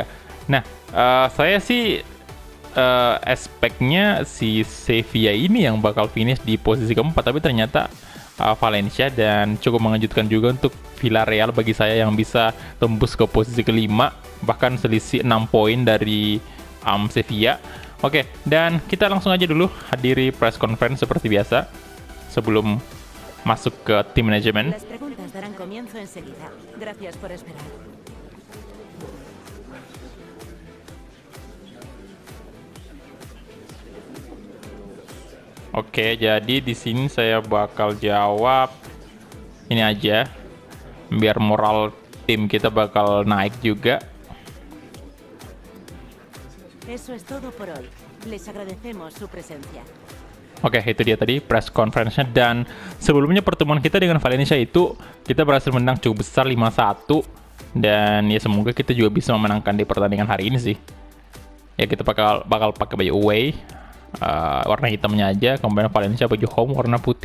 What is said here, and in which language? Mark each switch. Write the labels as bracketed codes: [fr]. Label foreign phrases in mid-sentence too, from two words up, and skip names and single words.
[id] Nah, saya sih aspeknya si Sevilla ini yang bakal finish di posisi keempat, tapi ternyata Valencia, dan cukup mengejutkan juga untuk Villarreal bagi saya yang bisa tembus ke posisi kelima, bahkan selisih 6 poin dari Sevilla. Oke, dan kita langsung aja dulu hadiri [en] press conference [id] seperti biasa sebelum masuk ke tim manajemen. [es] Las preguntas darán comienzo enseguida. Gracias por esperar. [id] Oke, jadi di sini saya bakal jawab ini aja, biar moral tim kita bakal naik juga. [es] Eso es todo por hoy. Les agradecemos su presencia. [id] Oke, itu dia tadi [en] press conference- [id] nya. Dan sebelumnya pertemuan kita dengan Valencia itu kita berhasil menang cukup besar 5-1. Dan ya semoga kita juga bisa memenangkan di pertandingan hari ini sih. Ya kita bakal pakai baju away, warna hitamnya aja, kemudian Valencia baju home warna putih.